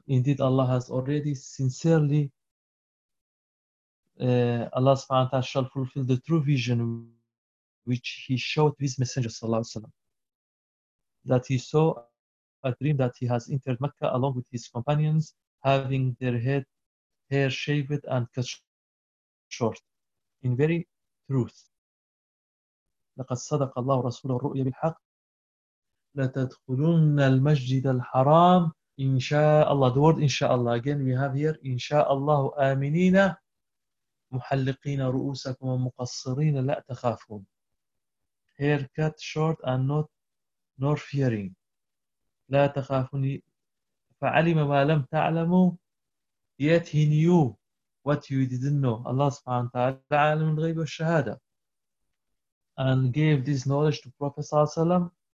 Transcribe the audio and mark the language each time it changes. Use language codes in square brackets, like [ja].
[en] Indeed, Allah has already sincerely, Allah subhanahu wa ta'ala shall fulfill the true vision which He showed His Messenger sallallahu alayhi wa sallam. That He saw a dream that He has entered Mecca along with His companions, having their head, hair shaved and cut short. [ar] In very truth, لَقَدْ صَدَقَ اللَّهُ رَسُولَهُ الرُّؤْيَا بِالْحَقِّ. لَتَدْخُلُنَّ الْمَسْجِدَ الْحَرَامِ إِنْ شَاءَ اللَّهُ. The word إِنْ شَاءَ اللَّهُ. Again, we have here إِنْ شَاءَ اللَّهُ آمِنِينَ مُحَلِّقِينَ رُؤُوسَكُمْ وَمُقَصِّرِينَ لَا تَخَافُونَ. [en] Hair cut short and not nor fearing. [ar] لَا تَخَافُونِ. فَعَلِمَ مَا لَمْ تَعْلَمُوا. [en] Yet he knew what you didn't know. Allah subhanahu wa ta'ala عَلَمُ الْغَيْبِ وَالشَّهَادَةِ. And gave this knowledge to Prophet صلى الله عليه وسلم.